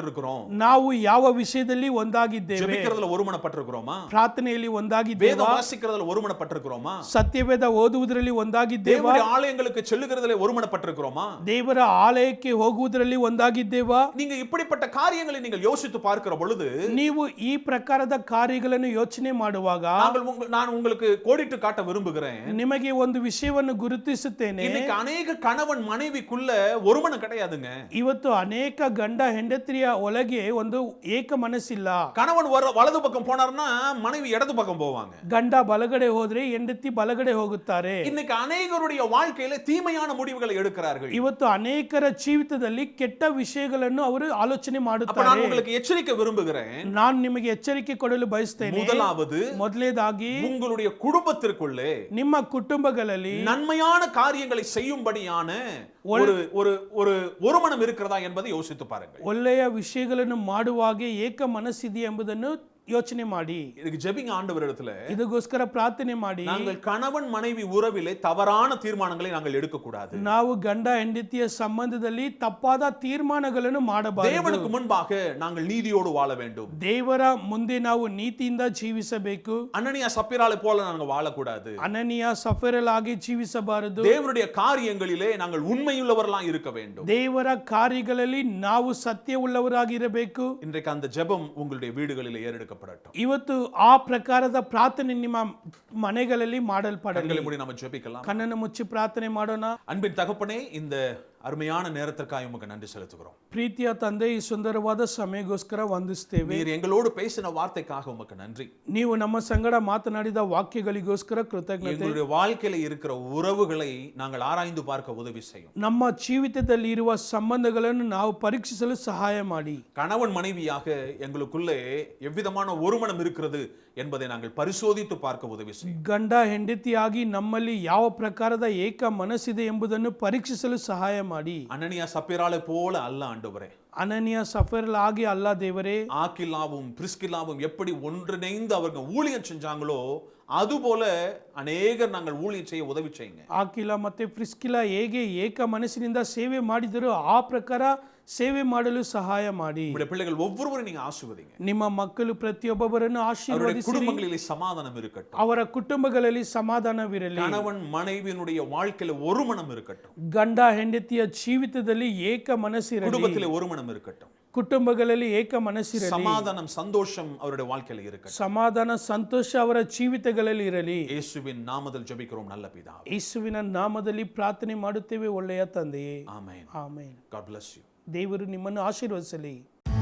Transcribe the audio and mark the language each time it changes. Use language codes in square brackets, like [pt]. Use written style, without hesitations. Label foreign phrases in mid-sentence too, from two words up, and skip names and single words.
[kn] ನಾವು ಯಾವ ವಿಷಯದಲ್ಲಿ ಒಂದಾಗಿದ್ದೇವೆ? [ta] ஜெபிக்கிறதுல ஒருமனப்பட்டிருக்கிறோமா? [kn] ಪ್ರಾರ್ಥನೆಯಲ್ಲಿ ಒಂದಾಗಿದ್ದೇವಾ? [ta] வேதம் வாசிக்கிறதுல ஒருமனப்பட்டிருக்கிறோமா? [kn] ಸತ್ಯವೇದ ಓದುವುದರಲ್ಲಿ ಒಂದಾಗಿದ್ದೇವಾ? [ta] தேவனுடைய ஆலயங்களுக்கு செல்லுகிறதுல ஒருமனப்பட்டிருக்கிறோமா? [kn] ದೇವರ ಆಲಯಕ್ಕೆ ಹೋಗುವುದರಲ್ಲಿ ಒಂದಾಗಿದ್ದೇವಾ? [ta] நீங்க இப்படிப்பட்ட காரியங்களை நீங்கள் யோசித்து பார்க்கிற பொழுது, [kn] ನೀವು ಈ ಪ್ರಕಾರದ ಕಾರ್ಯಗಳನ್ನು ಯೋಚನೆ ಮಾಡುವಾಗ [ta] நான் உங்களுக்கு கோடிட்டு காட்ட விரும்புகிறேன், [kn] ನಿಮಗೆ ಒಂದು ವಿಷಯವನ್ನು ಗುರುತಿಸುತ್ತೇನೆ. [ta] இன்னைக்கு அநேக கணவன் மனைவிக்குள்ள ஒருமனம் கிடையாதுங்க. [kn] ಇವತ್ತು ಅನೇಕ ಗಂಡ ಹೆಂಡತಿಯ ಒಳಗೆ ಒಂದು ಏಕ ಮನಸ್ಸಿಲ್ಲ. [ta] கணவன் வலது பக்கம் போனார்னா மனைவி இடது பக்கம் போவாங்க. [kn] ಗಂಡ ಬಲಗಡೆ ಹೋದ್ರೆ ಹೆಂಡತಿ ಬಲಗಡೆ ಹೋಗುತ್ತಾರೆ. [ta] இன்னைக்கு அநேகருடைய வாழ்க்கையில தீமையான முடிவுகளை எடுக்கிறார்கள். [kn] ಇವತ್ತು ಅನೇಕರ ಜೀವಿತದಲ್ಲಿ ಕೆಟ್ಟ ವಿಷಯಗಳನ್ನು ಅವರು ಆಲೋಚನೆ [ta] அப்ப [kn] ಮಾಡುತ್ತಾರೆ. [ta] நான் உங்களுக்கு எச்சரிக்கை விரும்புகிறேன், [kn] ನಾನು ನಿಮಗೆ ಎಚ್ಚರಿಕೆ ಕೊಡಲು ಬಯಸ್ತೇನೆ. [ta] முதலாவது, [kn] ಮೊದಲನೇದಾಗಿ [ta] உங்களுடைய குடும்பத்திற்குள்ளே [kn] ನಿಮ್ಮ ಕುಟುಂಬಗಳಲ್ಲಿ [ta] நன்மையான காரியங்களை செய்யும்படியான ஒரு ஒரு ஒரு ஒருமனம் இருக்கிறதா என்பதை யோசித்து பாருங்கள். [kn] ಒಳ್ಳೆಯ ವಿಷಯಗಳನ್ನು ಮಾಡುವಾಗ ಏಕ ಮನಸ್ಸಿದೆ ಎಂಬುದನ್ನು ಯೋಚನೆ ಮಾಡಿ. [ta] இதுக்கு ஜெபிங்க ஆண்டவரிடத்துல. [kn] ಇದಕ್ಕೋಸ್ಕರ ಪ್ರಾರ್ಥನೆ ಮಾಡಿ. [ta] நாங்கள் கணவன் மனைவி உறவிலே தவறான தீர்மானங்களை நாங்கள் எடுக்க கூடாது. [kn] ನಾವು ಗಂಡ ಹೆಂಡತಿಯ ಸಂಬಂಧದಲ್ಲಿ ತಪ್ಪಾದ ತೀರ್ಮಾನಗಳನ್ನು ಮಾಡಬಾರದು. [ta] தேவனுக்கு முன்பாக நாங்கள் நீதியோடு வாழ வேண்டும். [kn] ದೇವರ ಮುಂದೆ ನಾವು ನೀತಿಯಿಂದ ಜೀವಿಸಬೇಕು. [ta] அனனியா சப்பீராளை போல நாங்கள் வாழக்கூடாது. [kn] ಅನನಿಯ ಸಫೀರಲ್ ಆಗಿ ಜೀವಿಸಬಾರದು. [ta] தேவனுடைய காரியங்களிலே நாங்கள் உண்மையுள்ளவர்களாக இருக்க வேண்டும். [kn] ದೇವರ ಕಾರ್ಯಗಳಲ್ಲಿ ನಾವು ಸತ್ಯವುಳ್ಳವರಾಗಿರಬೇಕು. [ta] இன்றைக்கு அந்த ஜெபம் உங்களுடைய வீடுகளிலே ஏறெடுக்கப்படட்டும். [kn] ಇವತ್ತು ಆ ಪ್ರಕಾರದ ಪ್ರಾರ್ಥನೆ ನಿಮ್ಮ ಮನೆಗಳಲ್ಲಿ ಮಾಡಲ್ಪಡಲಿ. [ta] கண்களை மூடி நாம ஜெபிக்கலாம். [kn] ಕಣ್ಣನ್ನು ಮುಚ್ಚಿ ಪ್ರಾರ್ಥನೆ ಮಾಡೋಣ. [ta] அன்பின் தகப்பனே, இந்த அருமையான நேரத்திற்காக உமக்கு நன்றி செலுத்துகிறோம். [kn] ಪ್ರೀತಿಯ ತಂದೆ, ಈ ಸುಂದರವಾದ ಸಮಯಕ್ಕೋಸ್ಕರ ವಂದಿಸ್ತೇವೆ. [ta] நீர் எங்களோடு பேசின வார்த்தைக்காக உமக்கு நன்றி. [kn] ನೀವು ನಮ್ಮ ಸಂಗಡ ಮಾತನಾಡಿದ ವಾಕ್ಯಗಳಿಗೋಸ್ಕರ ಕೃತಜ್ಞತೆ. [ta] எங்களுடைய வாழ்க்கையில இருக்கிற உறவுகளை நாங்கள் ஆராய்ந்து பார்க்க உதவி செய்யும். [kn] ನಮ್ಮ ಜೀವಿತದಲ್ಲಿ ಇರುವ ಸಂಬಂಧಗಳನ್ನು ನಾವು ಪರೀಕ್ಷಿಸಲು ಸಹಾಯ ಮಾಡಿ. [ta] கணவன் மனைவியாக எங்களுக்குள்ளே எவ்விதமான ஒருமனம் இருக்கிறது என்பதை நாங்கள் பரிசோதித்து பார்க்க உதவி செய்யும். [kn] ಗಂಡ ಹೆಂಡತಿಯಾಗಿ ನಮ್ಮಲ್ಲಿ ಯಾವ ಪ್ರಕಾರದ ಏಕ ಮನಸ್ಸಿದೆ ಎಂಬುದನ್ನು ಪರೀಕ್ಷಿಸಲು ಸಹಾಯ ಮಾಡಿ. [ta] அனனியா சப்பீராளை போல அல்ல ஆண்டவரே. [kn] ಅನನಿಯ ಸಫೀರಲ್ ಆಗಿ ಅಲ್ಲ ದೇವರೇ. [ta] ஆக்கில்லாவும் பிரிஸ்கில்லாவும் எப்படி ஒன்றிணைந்து அவர்கள் ஊழியம் செஞ்சாங்களோ அதுபோல அநேகர் நாங்கள் ஊழியம் செய்ய உதவி செய்யுங்க. [kn] ಆಕಿಲ ಮತ್ತೆ ಪ್ರಿಸ್ಕಿಲ ಹೇಗೆ ಏಕ ಮನಸ್ಸಿನಿಂದ ಸೇವೆ ಮಾಡಿದರೂ ಆ ಪ್ರಕಾರ ಸೇವೆ ಮಾಡಲು ಸಹಾಯ ಮಾಡಿ. [ta] உங்களுடைய பிள்ளைகள் ஒவ்வொருவரும் நீங்க ஆசீர்வதிங்க. [kn] ನಿಮ್ಮ ಮಕ್ಕಳು ಪ್ರತಿಯೊಬ್ಬರನ್ನು [ta] அவருடைய [kn] ಆಶೀರ್ವದಿಸಿ. [ta] குடும்பங்களிலே சமாதானம் இருக்கட்டும். [kn] ಅವರ ಕುಟುಂಬಗಳಲ್ಲಿ ಸಮಾಧಾನವಿರಲಿ. [ta] கணவன் மனைவியினுடைய வாழ்க்கையில ஒருமனம் இருக்கட்டும். [kn] ಗಂಡ ಹೆಂಡತಿಯ ಜೀವಿತದಲ್ಲಿ ಏಕ ಮನಸ್ಸಿರಲಿ. [ta] குடும்பத்திலே ஒருமனம் இருக்கட்டும். [kn] ಕುಟುಂಬಗಳಲ್ಲಿ ಏಕ ಮನಸ್ಸಿರಲಿ. [ta] சமாதானம் சந்தோஷம் அவருடைய வாழ்க்கையில இருக்கட்டும். [kn] ಸಮಾಧಾನ ಸಂತೋಷ ಅವರ ಜೀವಿತಗಳಲ್ಲಿ ಇರಲಿ. [ta] இயேசுவின் நாமத்தில் ஜெபிக்கிறோம் நல்ல பிதாவே. [kn] ಯೇಸುವಿನ ನಾಮದಲ್ಲಿ ಪ್ರಾರ್ಥನೆ ಮಾಡುತ್ತೇವೆ ಒಳ್ಳೆಯ ತಂದೆಯೇ. [ta] ஆமென். [kn] ಆಮೆನ್. [en] God bless you. [kn] ದೇವರು ನಿಮ್ಮನ್ನು ಆಶೀರ್ವದಿಸಲಿ.